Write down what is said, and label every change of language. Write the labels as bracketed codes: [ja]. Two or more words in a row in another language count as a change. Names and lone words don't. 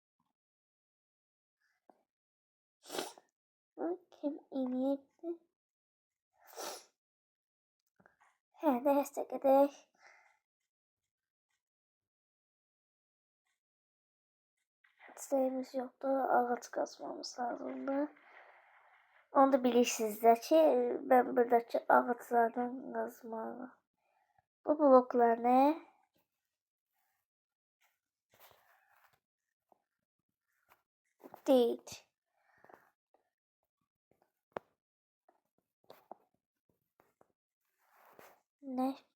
[az] Kim iniydi? Neyse gedək. İstəyimiz yoxdur. Ağac qazmamız lazımdır. [tr] Onu da bilirsiniz de ki ben buradaki ağaçlardan kazmalıyım. Bu bloklar ne? Değil. Ne?